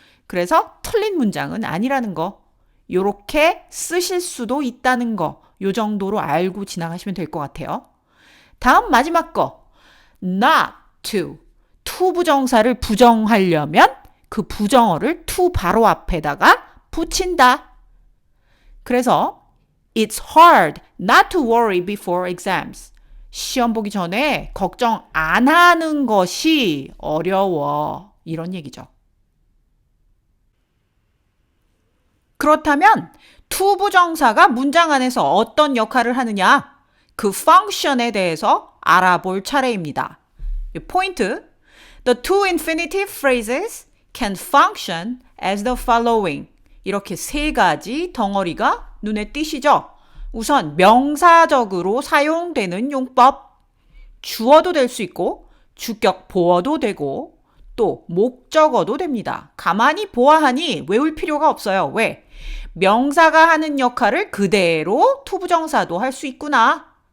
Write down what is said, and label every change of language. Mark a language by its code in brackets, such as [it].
[ko] 그래서 틀린 문장은 아니라는 거, 요렇게 쓰실 수도 있다는 거, 요 정도로 알고 지나가시면 될 것 같아요. 다음 마지막 거, not to. to 부정사를 부정하려면 그 부정어를 to 바로 앞에다가 붙인다. [en] 그래서 it's hard not to worry before exams. [ko] 시험 보기 전에 걱정 안 하는 것이 어려워. 이런 얘기죠. 그렇다면 to 부정사가 문장 안에서 어떤 역할을 하느냐? 그 function에 대해서 알아볼 차례입니다. 포인트. [en] The two infinitive phrases can function as the following. [ko] 이렇게 세 가지 덩어리가 눈에 띄시죠? 우선 명사적으로 사용되는 용법. 주어도 될 수 있고 주격 보어도 되고 또 목적어도 됩니다. 가만히 보아하니 외울 필요가 없어요. 왜? 명사가 하는 역할을 그대로 투부정사도 할 수 있구나.